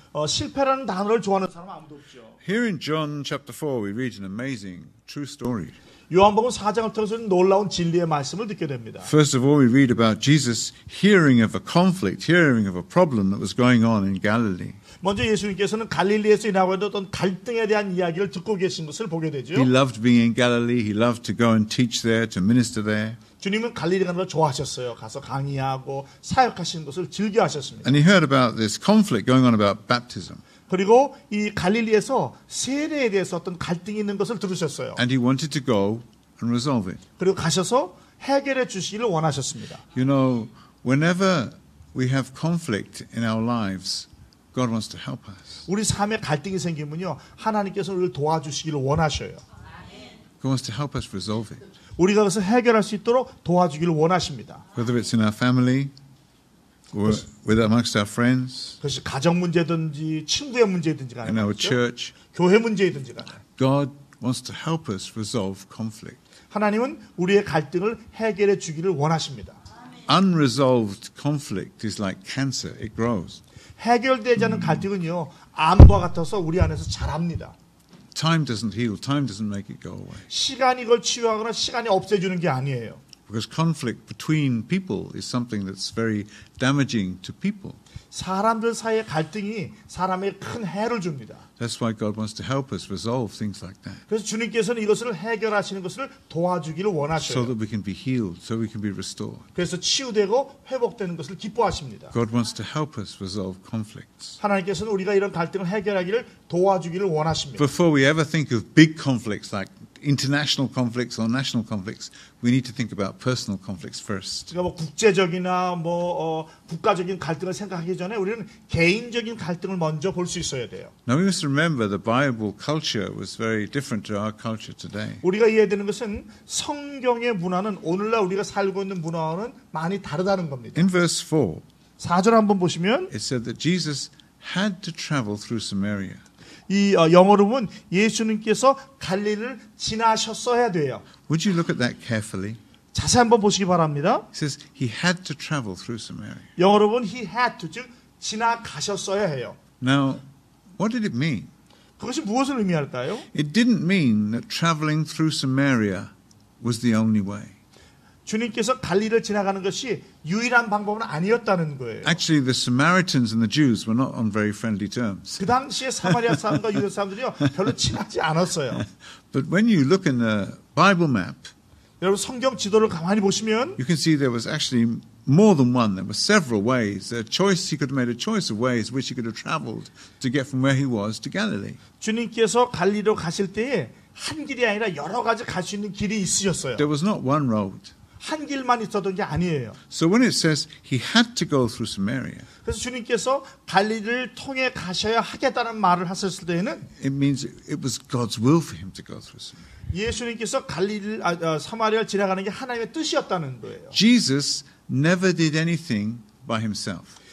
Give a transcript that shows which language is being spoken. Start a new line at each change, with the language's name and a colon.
Korean: 실패라는 단어를 좋아하는 사람은 아무도 없죠.
English: Here in John chapter 4, we read an amazing true story.
Korean: 요한복음 4장을 통해서 놀라운 진리의 말씀을 듣게 됩니다.
English: First of all, we read about Jesus hearing of a conflict, hearing of a problem that was going on in Galilee.
Korean: 먼저 예수님께서는 갈릴리에서 일어나고 있는 어떤 갈등에 대한 이야기를 듣고 계신 것을 보게 되죠.
English: He loved being in Galilee. He loved to go and teach there, to minister there.
Korean: 주님은 갈릴리 가는 걸 좋아하셨어요. 가서 강의하고 사역하시는 것을 즐겨하셨습니다.
English: And he heard about this conflict going on about baptism.
Korean: 그리고 이 갈릴리에서 세례에 대해서 어떤 갈등이 있는 것을 들으셨어요.
English: And he wanted to go and resolve it.
Korean: 그리고 가셔서 해결해 주시기를 원하셨습니다.
English: You know, whenever we have conflict in our lives, God wants to help us.
Korean: 우리 삶에 갈등이 생기면요, 하나님께서 우리를 도와주시기를 원하셔요.
English: God wants to help us resolve it.
Korean: 우리가 그것을 해결할 수 있도록 도와주기를 원하십니다.
English: Whether it's in our family or with amongst our friends,
Korean: 그것이 가정 문제든지 친구의 문제든지 간에
English: in our
Korean: 말이죠.
English: church,
Korean: 교회 문제이든지 간에
English: God wants to help us resolve conflict.
Korean: 하나님은 우리의 갈등을 해결해 주기를 원하십니다.
English: Unresolved conflict is like cancer, it grows.
Korean: 해결되지 않은 갈등은요, 암과 같아서 우리 안에서 자랍니다.
English: Time doesn't heal, time doesn't make it go away.
Korean: 시간이 이걸 치유하거나 시간이 없애주는 게 아니에요.
English: Because conflict between people is something that's very damaging to people.
Korean: 사람들 사이의 갈등이 사람에게 큰 해를 줍니다.
English: That's why God wants to help us resolve things like that.
Korean: 그래서 주님께서는 이것을 해결하시는 것을 도와주기를
English: So
Korean: 원하셔요.
English: that we can be healed, so we can be restored.
Korean: 그래서 치유되고 회복되는 것을 기뻐하십니다.
English: God wants to help us resolve conflicts.
Korean: 하나님께서는 우리가 이런 갈등을 해결하기를 도와주기를 원하십니다.
English: Before we ever think of big conflicts like international conflicts or national conflicts, we need to think about personal conflicts first.
Korean: 그러니까 뭐 국제적이나 국가적인 갈등을 생각하기 전에 우리는 개인적인 갈등을 먼저 볼 수 있어야 돼요.
English: Now we must remember the Bible culture was very different to our culture today.
Korean: 우리가 이해되는 것은 성경의 문화는 오늘날 우리가 살고 있는 문화와는 많이 다르다는 겁니다.
English: In verse 4,
Korean: 4절 한번 보시면
English: it said that Jesus had to travel through Samaria.
Korean: 이 영어로 보면 예수님께서 갈릴리를 지나셨어야 돼요.
English: Would you look at that carefully?
Korean: 자세히 한번 보시기 바랍니다.
English: It says he had to travel through Samaria.
Korean: 영어로 보면
English: he had to,
Korean: 즉 지나가셨어야 해요.
English: Now, what did it mean?
Korean: 그것이 무엇을 의미할까요?
English: It didn't mean that traveling through Samaria was the only way.
Korean: 주님께서 갈릴리를 지나가는 것이 유일한 방법은 아니었다는 거예요.
English: Actually, the Samaritans and the Jews were not on very friendly terms.
Korean: 그 당시에 사마리아 사람과 유대 사람들이요 별로 친하지 않았어요.
English: But when you look in the Bible map,
Korean: 여러분 성경 지도를 가만히 보시면
English: you can see there was actually more than one. There were several ways. He could have made a choice of ways which he could have traveled to get from where he was to Galilee.
Korean: 주님께서 갈릴리로 가실 때에 한 길이 아니라 여러 가지 갈 수 있는 길이 있으셨어요.
English: There was not one road.
Korean: 한 길만 있었던 게 아니에요.
English: So when it says he had to go through Samaria,
Korean: 그래서 주님께서 갈릴리를 통해 가셔야 하겠다는 말을 하셨을 때에는
English: it means it was God's will for him to go through Samaria.
Korean: 예수님께서 사마리아를 지나가는 게 하나님의 뜻이었다는 거예요.
English: Jesus never did anything by himself.